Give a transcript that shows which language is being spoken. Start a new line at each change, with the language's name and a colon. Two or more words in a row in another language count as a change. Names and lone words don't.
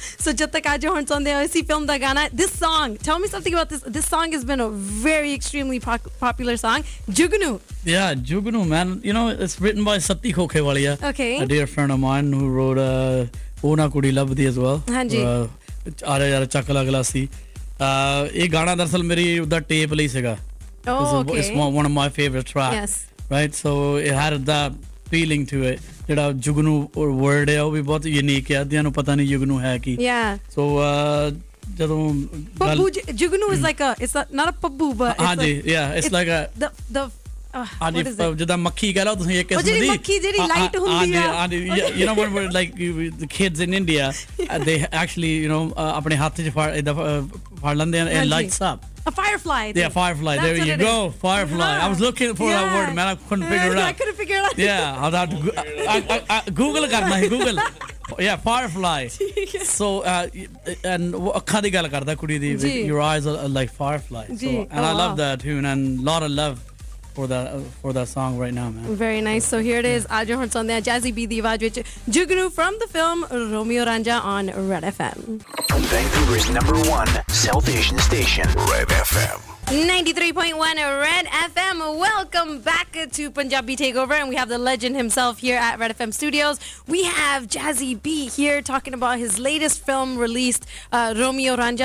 Punjabi: ਸੋ ਜਬ ਤਕ ਆਜੋ ਹੋਂ ਸੁਣਦੇ ਹੋ ਇਸੀ ਫ਼ਿਲਮ ਦਾ ਗਾਣਾ.
English: This song, tell me something about this. This song has been a very extremely popular song. Jugnu. Yeah, Jugnu, man. You know, it's written by Sati Khokhewalia. Okay. A dear friend of mine who wrote Ona Kudi Labdi as well. Hanji.
Punjabi: ਆ ਰਿਹਾ ਯਾਰ ਚੱਕ ਅਗਲਾ ਸੀ ਇਹ ਗਾਣਾ ਦਰਅਸਲ ਮੇਰੀ ਉਹਦਾ ਟੇਪ ਲਈ ਸੀਗਾ
English: it's one of my favorite tracks right so it had that feeling to it
Punjabi: ਜਿਹੜਾ ਜੁਗਨੂ word ਹੈ ਉਹ ਵੀ ਬਹੁਤ ਯੂਨੀਕ ਹੈ ਅੱਧਿਆਂ ਨੂੰ ਪਤਾ ਨਹੀਂ ਜੁਗਨੂ ਹੈ ਕੀ so ਜਦੋਂ ਪੱਬੂ ਜੁਗਨੂ
English: is like a it's not a ਪੱਬੂ but ਹਾਂਜੀ it's like a the
Punjabi: ਜਿੱਦਾਂ ਮੱਖੀ ਕਹਿ ਲਓ ਤੁਸੀਂ ਇੱਕ ਕਿਸਮ ਦੀ ਮੱਖੀ ਜਿਹੜੀ ਲਾਈਟ ਹੁੰਦੀ ਆ
English: you know when we're like the kids in India they actually you know
Punjabi: ਆਪਣੇ ਹੱਥ 'ਚ ਫੜ ਲੈਂਦੇ
English: and it lights up a firefly yeah firefly there you go firefly I was looking for that word man I couldn't figure it out I couldn't figure it out yeah I had to Google
Punjabi: ਕਰਨਾ ਹੈ
English: Google yeah firefly so and
Punjabi: ਅੱਖਾਂ ਦੀ ਗੱਲ ਕਰਦਾ ਕੁੜੀ ਦੀ
English: your eyes are like firefly so and I love that tune and lot of love for that song right now man very nice so here it is
Punjabi: ਅੱਜ ਹੁਣ ਸੁਣਦੇ
English: Jazzy B
Punjabi: ਦੀ ਆਵਾਜ਼ ਵਿੱਚ
English: Jugnu from the film Romeo Ranja on Red FM Vancouver's #1 South Asian station Red FM 93.1 Red FM. Welcome back to Punjabi Takeover, and we have the legend himself here at Red FM Studios. We have Jazzy B here talking about his latest film released, Romeo Ranja.